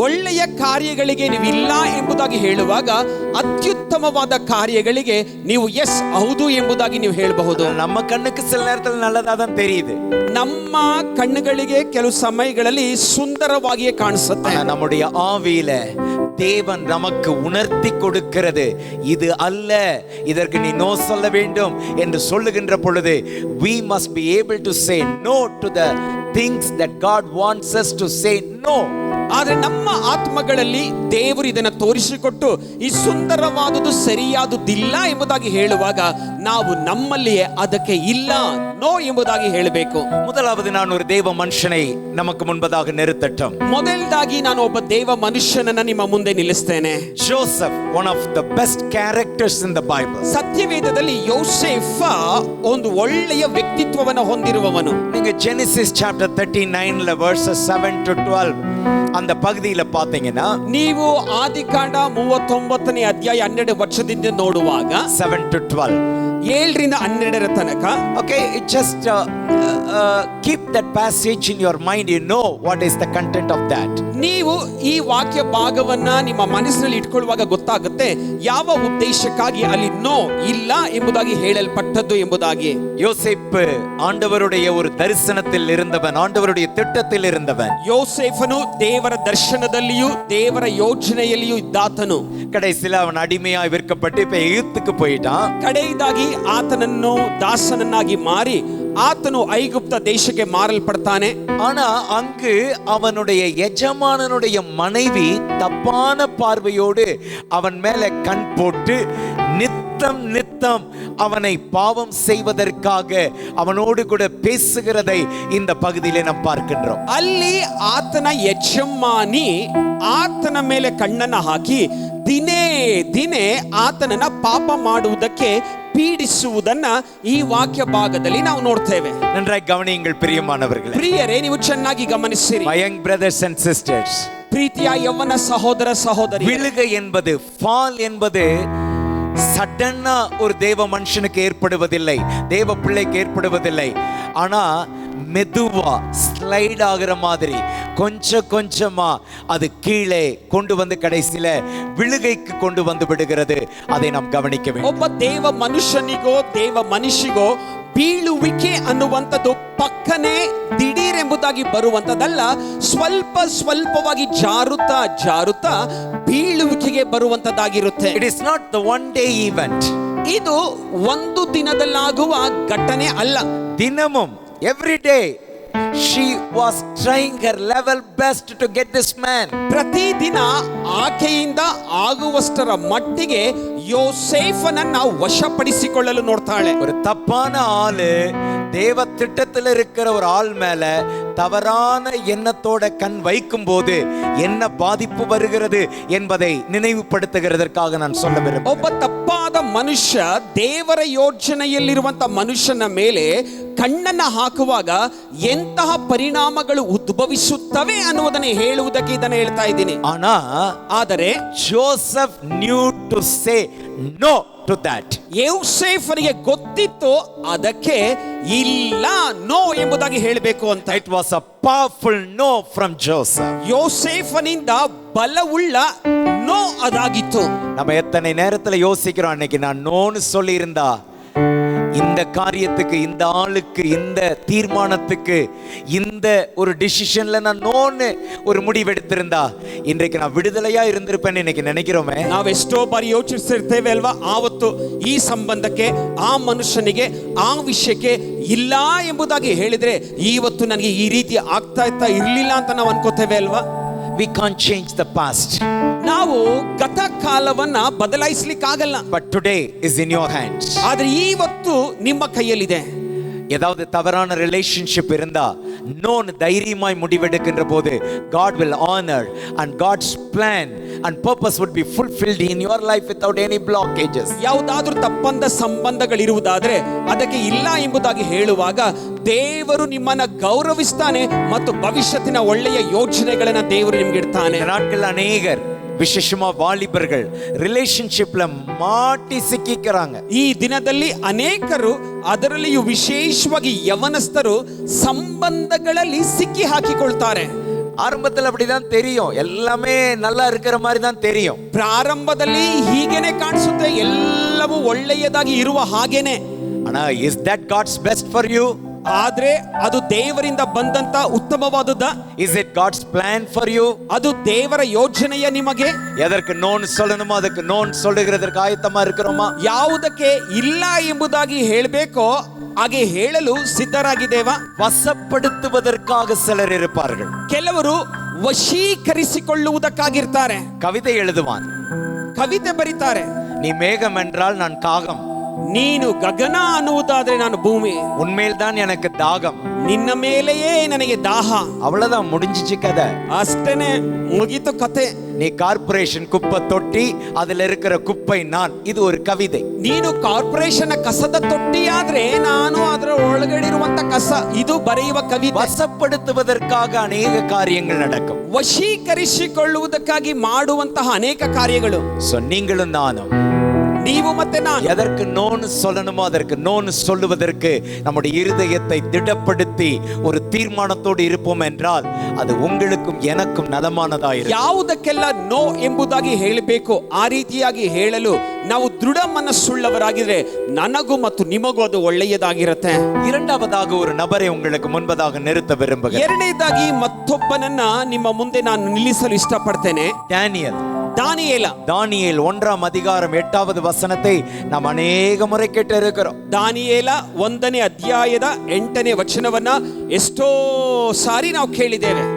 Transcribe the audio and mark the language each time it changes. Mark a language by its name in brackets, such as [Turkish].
[Kannada] ಒಳ್ಳೆಯ ಕಾರ್ಯಗಳಿಗೆ ನೀವು ಇಲ್ಲ ಎಂಬುದಾಗಿ ಹೇಳುವಾಗ ಅತ್ಯುತ್ತಮವಾದ ಕಾರ್ಯಗಳಿಗೆ ನೀವು ಎಸ್, ಹೌದು ಎಂಬುದಾಗಿ ನೀವು ಹೇಳಬಹುದು. [Tamil] நம்ம கண்ணுக்கு சில நேரத்தில் நல்லதா தான் தெரியுது, [Kannada] ನಮ್ಮ ಕಣ್ಣುಗಳಿಗೆ ಕೆಲವು ಸಮಯಗಳಲ್ಲಿ ಸುಂದರವಾಗಿಯೇ ಕಾಣಿಸುತ್ತೆ. [Tamil] நம்முடைய ஆவியில தேவன் நமக்கு உணர்த்தி கொடுக்கிறது. இது அல்ல, இதற்கு நீ நோ சொல்ல வேண்டும் என்று சொல்லுகின்ற பொழுது [English] we must be able to say no to the things that God wants us to say no. [Kannada] ಆದ್ರೆ ನಮ್ಮ ಆತ್ಮಗಳಲ್ಲಿ ದೇವರು ಇದನ್ನ ತೋರಿಸಿಕೊಟ್ಟು ಈ ಸುಂದರವಾದುದು ಸರಿಯಾದುದಿಲ್ಲ ಎಂಬುದಾಗಿ ಹೇಳುವಾಗ ನಾವು ನಮ್ಮಲ್ಲಿಯೇ ಅದಕ್ಕೆ ಇಲ್ಲ, ನೋ ಎಂಬುದಾಗಿ ಹೇಳಬೇಕು. [Tamil] முதலாவது நான் ஒரு தேவ மனுஷனை நமக்கு முன்பதாக நிறுத்தட்டும். [Kannada] ಮೊದಲದಾಗಿ ನಾನು ಒಬ್ಬ ದೇವ ಮನುಷ್ಯನನ್ನ ನಿಮ್ಮ ಮುಂದೆ ನಿಲ್ಲಿಸ್ತೇನೆ. [English] Joseph, one of the best characters in the Bible. [Kannada] ಸತ್ಯವೇದದಲ್ಲಿ ಯೋಸೇಫ ಒಂದು ಒಳ್ಳೆಯ ವ್ಯಕ್ತಿತ್ವವನ್ನು ಹೊಂದಿರುವವನು. [Tamil] நீங்க Genesis chapter 39 verses 7 to 12 அந்த பகுதியில பாத்தீங்கன்னா, [Kannada] ನೀವು ಆದಿಕಾಂಡ 39ನೇ ಅಧ್ಯಾಯ 12 ವರ್ಷದಿಂದ ನೋಡುವಾಗ [English] 7 to 12, [Kannada] 7ರಿಂದ 12ರ ತನಕ, [English] okay, just keep that passage in your mind. You know what is the content of that. [Kannada] ನೀವು ಈ ವಾಕ್ಯ ಭಾಗವನ್ನ ನಿಮ್ಮ ಮನಸ್ಸಿನಲ್ಲಿ ಇಟ್ಕೊಳ್ಳುವಾಗ ಗೊತ್ತಾಗುತ್ತೆ ಯಾವ ಉದ್ದೇಶಕ್ಕಾಗಿ ಅಲ್ಲಿ ನೋ, ಇಲ್ಲ ಎಂಬುದಾಗಿ ಹೇಳಲ್ಪಟ್ಟದ್ದು ಎಂಬುದಾಗಿ. [Tamil] யோசேப்பு ஆண்டவருடைய ஒரு தரிசனத்தில் இருந்தவன், ஆண்டவருடைய திட்டத்தில் இருந்தவன். [Kannada] ಯೋಸೇಫನು ದೇವರ ದರ್ಶನದಲ್ಲಿಯೂ ದೇವರ ಯೋಜನೆಯಲ್ಲಿಯೂ ಇದ್ದಾತನು. [Tamil] கடைசியில அவன் அடிமையாய் விற்கப்பட்டு இப்ப எகிப்துக்கு போயிட்டான். [Kannada] ಕಡೆಯದಾಗಿ ಆತನನ್ನು ದಾಸನನ್ನಾಗಿ ಮಾರಿ ಆತನು ಐಗುಪ್ತ ದೇಶಕ್ಕೆ ಮಾರಲ್ಪಡ್ತಾನೆ. [Tamil] ஆனா அங்கு அவனுடைய எஜமானனுடைய மனைவி தப்பான பார்வையோடு அவன் மேல கண் போட்டு நித்தம் நித்தம் அவனை பாவம் செய்வதற்காக அவனோடு கூட பேசுகிறதை இந்த பகுதியிலே நாம் பார்க்கின்றோம். [Kannada] ಅಲ್ಲಿ ಆತನ ಯಜಮಾನಿ ಆತನ ಮೇಲೆ ಕಣ್ಣನ್ನ ಹಾಕಿ ದಿನೇ ದಿನೇ ಆತನನ್ನ ಪಾಪ ಮಾಡುವುದಕ್ಕೆ ಪೀಡಿಸುವುದನ್ನ ಈ ವಾಕ್ಯ ಭಾಗದಲ್ಲಿ ನಾವು ನೋಡ್ತೇವೆ. [Tamil] நன்றாய் கவனியுங்கள் பிரியமானவர்களே. [Kannada] ಪ್ರಿಯರೇ, ನೀವು ಚೆನ್ನಾಗಿ ಗಮನಿಸಿರಿ. [English] My young brothers and sisters, [Kannada] ಪ್ರೀತಿಯ ಯೌವನ ಸಹೋದರ ಸಹೋದರಿ, [Tamil] விழுகை என்பது, ஃபால் என்பது சடனா ஒரு தேவ மனுஷனுக்கு ஏற்படுவதில்லை, தேவ பிள்ளைக்கு ஏற்படுவதில்லை. ஆனா மெதுவா ஸ்லைட் ஆகிற மாதிரி கொஞ்சம் கொஞ்சமா அது கீழே கொண்டு வந்து கடைசியில விழுகைக்கு கொண்டு வந்து விடுகிறது. அதை நாம் கவனிக்க வேண்டும். [Kannada] ಒಬ್ಬ ದೇವ ಮನುಷ್ಯನಿಗೋ ದೇವ ಮನುಷ್ಯಗೋ ಬೀಳುವಿಕೆ ಅನ್ನುವಂಥದ್ದು ಪಕ್ಕನೆ ದಿಢೀರೆಂಬುದಾಗಿ ಬರುವಂಥದ್ದಲ್ಲ, ಸ್ವಲ್ಪ ಸ್ವಲ್ಪವಾಗಿ ಜಾರುತ್ತಾ ಜಾರುತ್ತಾ ಬೀಳುವಿಕೆಗೆ ಬರುವಂಥದ್ದಾಗಿರುತ್ತೆ. [English] It is not the one day event. [Kannada] ಇದು ಒಂದು ದಿನದಲ್ಲಾಗುವ ಘಟನೆ ಅಲ್ಲ. [Tamil] தினமும், [English] every day she was trying her level best to get this man. [Kannada] ಪ್ರತಿದಿನ ಆಕೆಯಿಂದ ಆಗುವಷ್ಟರ ಮಟ್ಟಿಗೆ ಯೋಸೇಫನನ್ನ ವಶಪಡಿಸಿಕೊಳ್ಳಲು ನೋಡ್ತಾಳೆ. [Tamil] ஒரு தப்பான ஆளு தேவ திட்டத்தில் இருக்கிற ஒரு ஆள் மேல தவறான எண்ணத்தோட கண் வைக்கும் போது என்ன பாதிப்பு வருகிறது என்பதை நினைவுபடுத்துகிறதற்காக நான் சொல்ல விரும்புகிறேன். [Kannada] ಒಬ್ಬ ತಪ್ಪಾದ ಮನುಷ್ಯ ದೇವರ ಯೋಜನೆಯಲ್ಲಿರುವಂತ ಮನುಷ್ಯನ ಮೇಲೆ ಕಣ್ಣನ್ನ ಹಾಕುವಾಗ ಎಂತಹ ಪರಿಣಾಮಗಳು ಉದ್ಭವಿಸುತ್ತವೆ ಅನ್ನುವುದನ್ನು ಹೇಳುವುದಕ್ಕೆ ಇದನ್ನು ಹೇಳ್ತಾ ಇದ್ದೀನಿ. ಆದರೆ [English] Joseph knew to say no to that. [Kannada] ಯೋಸೇಫನಿಗೆ ಗೊತ್ತಿತ್ತು ಅದಕ್ಕೆ ಇಲ್ಲ, ನೋ ಎಂಬುದಾಗಿ ಹೇಳಬೇಕು ಅಂತ. [English] It was a powerful no from Joseph. [Kannada] ಯೋಸೇಫನಿಂದ ಬಲವುಳ್ಳ no ಅದಾಗಿತ್ತು. [Tamil] நம்ம எத்தனை நேரத்துல யோசிக்கிறோம், அன்னைக்கு நான் நோன்னு சொல்லி இருந்தா இந்த காரியத்துக்கு, இந்த ஆளுக்கு, இந்த தீர்மானத்துக்கு, இந்த ஒரு டிசிஷன்ல நான் நோன்னு ஒரு முடிவு எடுத்திருந்தா இன்றைக்கு நான் விடுதலையா இருந்திருப்பேன்னு இன்னைக்கு நினைக்கிறோமே. [Kannada] ನಾವೆಷ್ಟೋ ಬಾರಿ ಯೋಚಿಸಿರ್ತೇವೆ ಅಲ್ವಾ, ಆವತ್ತು ಈ ಸಂಬಂಧಕ್ಕೆ, ಆ ಮನುಷ್ಯನಿಗೆ, ಆ ವಿಷಯಕ್ಕೆ ಇಲ್ಲ ಎಂಬುದಾಗಿ ಹೇಳಿದ್ರೆ ಇವತ್ತು ನನಗೆ ಈ ರೀತಿ ಆಗ್ತಾ ಇರ್ಲಿಲ್ಲ ಅಂತ ನಾವು ಅನ್ಕೋತೇವೆ ಅಲ್ವಾ. [English] We can't change the past. [Kannada] ನಾವು ಗತ ಕಾಲವನ್ನ ಬದಲಾಯಿಸಲಿಕ್ಕಾಗಲ್ಲ. [English] But today is in your hands. [Kannada] ಆದ್ರೆ ಇವತ್ತು ನಿಮ್ಮ ಕೈಯಲ್ಲಿದೆ. [Tamil] ஏதாவது தவறான ரிலேஷன்ஷிப் இருந்தா நோன் தைரியமாய் முடிவெடுக்கின்ற போது [English] God will honor and God's plan and purpose would be fulfilled in your life without any blockages. [Kannada] ಯಾವುದಾದ್ರೂ ತಪ್ಪಂದ ಸಂಬಂಧಗಳಿರುವುದಾದ್ರೆ ಅದಕ್ಕೆ ಇಲ್ಲ ಎಂಬುದಾಗಿ ಹೇಳುವಾಗ ದೇವರು ನಿಮ್ಮನ್ನ ಗೌರವಿಸ್ತಾನೆ ಮತ್ತು ಭವಿಷ್ಯತ್ತಿನ ಒಳ್ಳೆಯ ಯೋಜನೆಗಳನ್ನ ದೇವರು ನಿಮ್ಗೆ ಇಡ್ತಾನೆ. [Tamil] இந்த நாட்கள் அநேகர், விசேஷமா வாலிபர்கள் ರಿಲೇಶನ್ಶಿಪ್ல மாட்டி சிக்கிக்கிறாங்க. [Kannada] ಈ ದಿನದಲ್ಲಿ ಅನೇಕರು, ಅದರಲ್ಲಿಯೂ ವಿಶೇಷವಾಗಿ ಯವನಸ್ಥರು ಸಂಬಂಧಗಳಲ್ಲಿ ಸಿಕ್ಕಿ ಹಾಕಿಕೊಳ್ತಾರೆ. [Tamil] ஆரம்பத்தில் அப்படிதான் தெரியும், எல்லாமே நல்லா இருக்கிற மாதிரி தான் தெரியும். [Kannada] ಪ್ರಾರಂಭದಲ್ಲಿ ಹೀಗೇನೆ ಕಾಣಿಸುತ್ತೆ, ಎಲ್ಲವೂ ಒಳ್ಳೆಯದಾಗಿ ಇರುವ ಹಾಗೇನೆ. [Tamil] ஆனா [English] is that God's best for you? [Kannada] ಆದ್ರೆ ಅದು ದೇವರಿಂದ ಬಂದಂತ ಉತ್ತಮವಾದದ್ದ? [English] Is it God's plan for you? [Kannada] ಅದು ದೇವರ ಯೋಜನೆಯ ನಿಮಗೆ? [Tamil] எதற்கு நோன்னு சொல்லணுமோ அதுக்கு நோன் சொல்லுகிறதற்கு ஆயத்தமா இருக்கிறோமா? [Kannada] ಯಾವುದಕ್ಕೆ ಇಲ್ಲ ಎಂಬುದಾಗಿ ಹೇಳಬೇಕೋ ಹಾಗೆ ಹೇಳಲು ಸಿದ್ಧರಾಗಿದ್ದೇವಾ? [Tamil] வசப்படுத்துவதற்காக சிலர் இருப்பார்கள். [Kannada] ಕೆಲವರು ವಶೀಕರಿಸಿಕೊಳ್ಳುವುದಕ್ಕಾಗಿರ್ತಾರೆ. [Tamil] கவிதை எழுதுவான், [Kannada] ಕವಿತೆ ಬರೀತಾರೆ. [Tamil] நீ மேகம் என்றால் நான் காகம், [Kannada] ನೀನು ಗಗನ ಅನ್ನುವುದಾದ್ರೆ ನಾನು ಭೂಮಿ, [Tamil] உன்மேல் தான் எனக்கு தாகம். [Kannada] ನಿನ್ನ ಮೇಲೆಯೇ ನನಗೆ ದಾಹ. [Tamil] அவ்வளவுதான், முடிஞ்சிச்சு கதை. [Kannada] ಅಷ್ಟೇನೆ, ಮುಗಿತು ಕತೆ. [Tamil] நீ கார்ப்பரேஷன் குப்பை தொட்டி, அதுல இருக்கிற குப்பை நான். இது ஒரு கவிதை. [Kannada] ನೀನು ಕಾರ್ಪೊರೇಷನ್ ಕಸದ ತೊಟ್ಟಿಯಾದ್ರೆ ನಾನು ಅದರ ಒಳಗಡೆ ಇರುವಂತ ಕಸ. ಇದು ಬರೆಯುವ ಕವಿತೆ. [Tamil] வசப்படுத்துவதற்காக அநேக காரியங்கள் நடக்கும். [Kannada] ವಶೀಕರಿಸಿಕೊಳ್ಳುವುದಕ್ಕಾಗಿ ಮಾಡುವಂತಹ ಅನೇಕ ಕಾರ್ಯಗಳು. [Tamil] So நீங்களும் நானும் [Kannada] ನೀವು ಮತ್ತೆ ನಾನು [Tamil] எதற்கு நோன்னு சொல்லணுமோ அதற்கு நோன்னு சொல்லுவதற்கு நம்முடைய இருதயத்தை திடப்படுத்தி ஒரு தீர்மானத்தோடு இருப்போம் என்றால் அது உங்களுக்கும் எனக்கும் நலமானதாயிருக்கும். [Kannada] ಯಾವುದಕ್ಕೆಲ್ಲ ನೋ ಎಂಬುದಾಗಿ ಹೇಳಬೇಕು, ಆ ರೀತಿಯಾಗಿ ಹೇಳಲು ನಾವು ದೃಢ ಮನಸ್ಸುಳ್ಳವರಾಗಿದ್ರೆ ನನಗೂ ಮತ್ತು ನಿಮಗೂ ಅದು ಒಳ್ಳೆಯದಾಗಿರುತ್ತೆ. [Tamil] இரண்டாவதாக ஒரு நபரை உங்களுக்கு முன்பதாக நிறுத்த விரும்புகிறேன். [Kannada] ಎರಡನೇದಾಗಿ ಮತ್ತೊಬ್ಬನನ್ನ ನಿಮ್ಮ ಮುಂದೆ ನಾನು ನಿಲ್ಲಿಸಲು ಇಷ್ಟಪಡ್ತೇನೆ. ದಾನಿಯೇಲ. [Tamil] தானியேல் 1ஆம் அதிகாரம் 8வது வசனத்தை நாம் [Kannada] ಅನೇಕ [Tamil] முறை கேட்டிருக்கிறோம். [Kannada] ದಾನಿಯೇಲ 1ನೇ ಅಧ್ಯಾಯದ 8ನೇ ವಚನವನ್ನ ಎಷ್ಟೋ ಸಾರಿ ನಾವು ಕೇಳಿದ್ದೇವೆ.